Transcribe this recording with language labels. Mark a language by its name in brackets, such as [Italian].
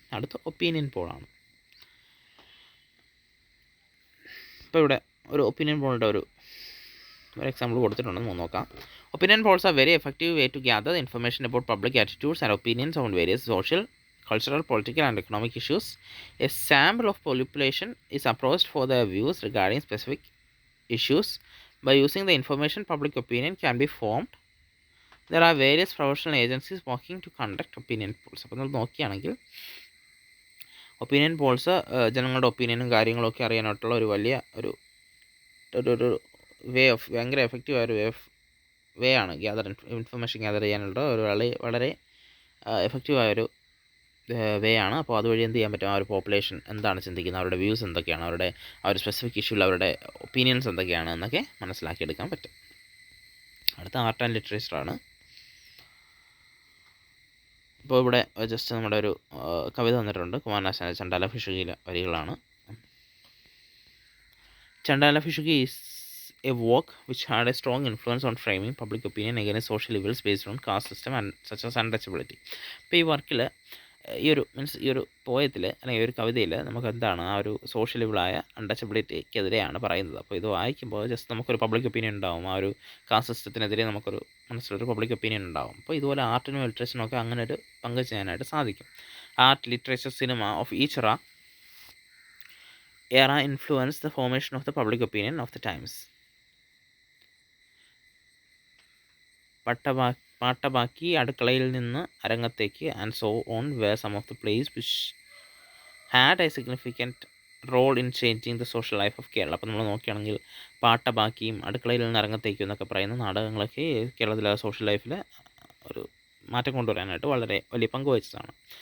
[Malayalam] അടുത്ത ഒപ്പീനിയൻ പോളാണ്. ഇപ്പോൾ ഇവിടെ ഒരു ഒപ്പീനിയൻ പോളിൻ്റെ ഒരു എക്സാമ്പിൾ കൊടുത്തിട്ടുണ്ടെന്ന് നോക്കാം. [English] Opinion polls are very effective way to gather information about public attitudes and opinions on various social, cultural, political and economic issues. A sample of population is approached for their views regarding specific issues. By using the information, public opinion can be formed. There are various professional agencies working to conduct opinion polls. [Malayalam] അപ്പോൾ നമ്മൾ നോക്കുകയാണെങ്കിൽ opinion Paul's ജനങ്ങളുടെ ഒപ്പീനിയനും കാര്യങ്ങളൊക്കെ അറിയാനായിട്ടുള്ള ഒരു വലിയ ഒരു way of, ഭയങ്കര എഫക്റ്റീവായ ഒരു വേ ആണ് ഇൻഫർമേഷൻ ഗ്യാദർ ചെയ്യാനുള്ള ഒരു വളരെ എഫക്റ്റീവായൊരു വേ ആണ്. അപ്പോൾ അതുവഴി എന്ത് ചെയ്യാൻ പറ്റും, ആ ഒരു പോപ്പുലേഷൻ എന്താണ് ചിന്തിക്കുന്നത്, അവരുടെ വ്യൂസ് എന്തൊക്കെയാണ്, അവരുടെ ആ ഒരു സ്പെസിഫിക് ഇഷ്യൂവിൽ അവരുടെ ഒപ്പീനിയൻസ് എന്തൊക്കെയാണ് എന്നൊക്കെ മനസ്സിലാക്കിയെടുക്കാൻ പറ്റും. അടുത്ത ആർട്ട് ആൻഡ് ലിറ്ററേച്ചറാണ്. ഇപ്പോൾ ഇവിടെ ജസ്റ്റ് നമ്മുടെ ഒരു കവിത തന്നിട്ടുണ്ട്. കുമാരനാശാൻ്റെ ചണ്ടാല ഭിഷുകിയിലെ വരികളാണ്. [English] Chandala Bhikshuki is a work which had a strong influence on framing public opinion against social evils based on caste system and such as untouchability. [Malayalam] ഇപ്പോൾ ഈ വർക്കിൽ ഈ ഒരു പോയത്തിൽ അല്ലെങ്കിൽ ഒരു കവിതയിൽ നമുക്ക് എന്താണ് ആ ഒരു സോഷ്യൽ ഇവിളായ അൺടച്ചബിലിറ്റിക്കെതിരെയാണ് പറയുന്നത്. അപ്പോൾ ഇത് വായിക്കുമ്പോൾ ജസ്റ്റ് നമുക്കൊരു പബ്ലിക് ഒപ്പീനിയൻ ഉണ്ടാവും, ആ ഒരു കാസ്റ്റ് സിസ്റ്റത്തിനെതിരെ നമുക്കൊരു മനസ്സിലൊരു പബ്ലിക് ഒപ്പീനിയൻ ഉണ്ടാവും. അപ്പോൾ ഇതുപോലെ ആർട്ടിനും ലിറ്ററേച്ചറിനും ഒക്കെ അങ്ങനെ ഒരു പങ്ക് ചെയ്യാനായിട്ട് സാധിക്കും. [English] Art, literature, cinema of each era influenced the formation of the public opinion of the times. Pattabakki, Adukkalayil Ninnu Arangathekku and so on where some of the place which had a significant role in changing the social life of Kerala. [Malayalam] അപ്പോൾ നമ്മൾ നോക്കുകയാണെങ്കിൽ പാട്ടബാക്കിയും അടുക്കളയിൽ നിന്ന് അരങ്ങത്തേക്കും എന്നൊക്കെ പറയുന്ന നാടകങ്ങളൊക്കെ കേരളത്തിലെ സോഷ്യൽ ലൈഫിൽ ഒരു മാറ്റം കൊണ്ടുവരാനായിട്ട് വളരെ വലിയ പങ്ക് വഹിച്ചതാണ്.